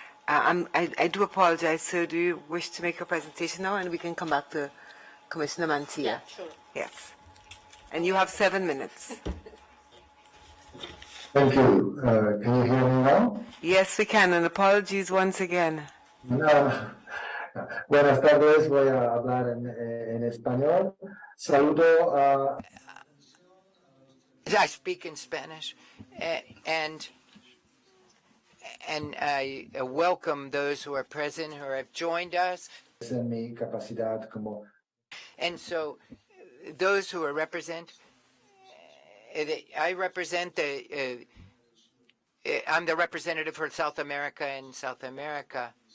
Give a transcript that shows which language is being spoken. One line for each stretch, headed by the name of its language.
English: I do apologize, sir. Do you wish to make a presentation now, and we can come back to Commissioner Mantia? Yeah, sure. Yes. And you have 7 minutes. Thank you. Can you hear me now? Yes, we can, and apologies once again. No.
Spanish: Buenas tardes, voy a hablar en español. Saludo a...
English: I speak in Spanish, and I welcome those who are present, who have joined us.
Spanish: En mi capacidad como...
English: And so, those who are I represent I'm the representative for South America and South America.